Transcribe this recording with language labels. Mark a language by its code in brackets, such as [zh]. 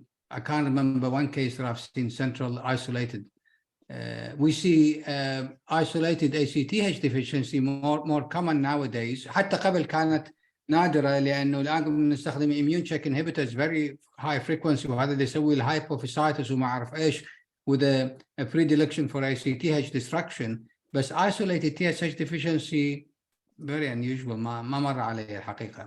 [en] I can't remember one case that I've seen central isolated. We see isolated ACTH deficiency more common nowadays. [ar] حتى قبل كانت نادرة لأنه الآن نستخدم [en] immune check inhibitors very high frequency [ar] وهذا اللي يسوي الهايبوفيسايتس وما أعرف إيش [en] with a predilection for ACTH destruction. بس isolated TSH deficiency very unusual [ar] ما مر علي الحقيقة.